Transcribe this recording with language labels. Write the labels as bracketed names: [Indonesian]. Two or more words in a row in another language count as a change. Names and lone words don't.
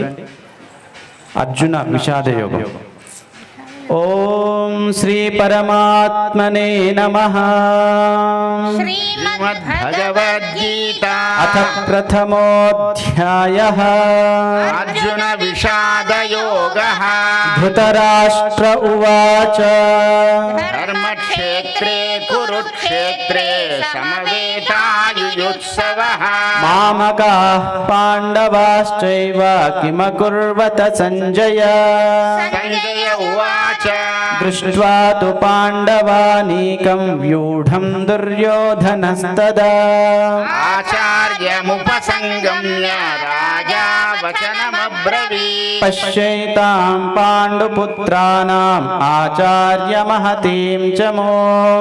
[Sanskrit] అర్జున విషాదయోగం. ఓం శ్రీ పరమాత్మనే నమః. శ్రీమద్భగవద్గీత అథ ప్రథమోऽధ్యాయః. అర్జున విషాదయోగః. ధృతరాష్ట్ర ఉవాచ ధర్మక్షేత్రే కురుక్షేత్రే సమవేతాయుయుత్సవః. మామకాః పాండవాశ్చైవ కిమకుర్వత సంజయ. సంజయ ఉవాచ దృష్ట్వా తు పాండవానీకం వ్యూఢం దుర్యోధనస్తదా. ఆచార్యముపసంగమ్య రాజా వచనమబ్రవీత్. పశ్యైతాం పాండుపుత్రాణాం ఆచార్య మహతీం చ మోం.